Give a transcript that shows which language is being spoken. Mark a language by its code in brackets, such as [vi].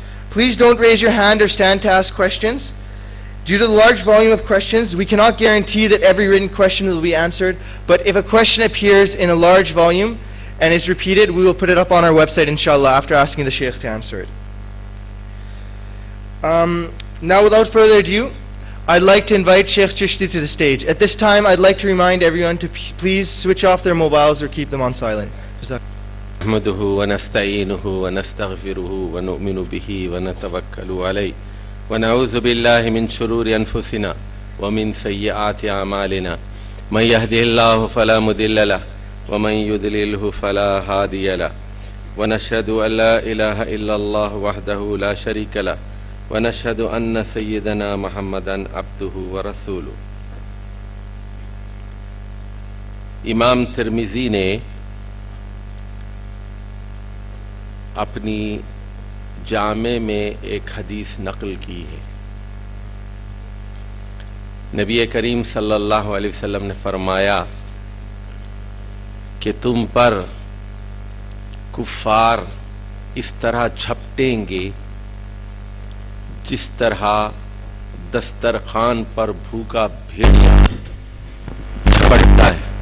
[en] Please don't raise your hand or stand to ask questions. Due to the large volume of questions, we cannot guarantee that every written question will be answered, but if a question appears in a large volume and is repeated, we will put it up on our website, inshallah, after asking the Shaykh to answer it. Now, without further ado, I'd like to invite Sheikh Chishti to the stage. At this time, I'd like to remind everyone to please switch off their mobiles or keep them on silent. [ar] نحمده ونستعينه ونستغفره ونؤمن به ونتوكل عليه ونعوذ بالله من شرور أنفسنا ومن سيئات أعمالنا من يهده الله فلا مضل له ومن يضلله فلا هادي له ونشهد أن لا إله إلا الله وحده لا شريك له ونشهد أن سيدنا محمدا عبده ورسوله. [ur] امام ترمذی نے اپنی جامع میں ایک حدیث نقل کی ہے. نبی کریم صلی اللہ علیہ وسلم نے فرمایا کہ تم پر کفار اس طرح جھپٹیں گے جس طرح دسترخوان پر بھوکا بھیڑیا جھپٹتا ہے.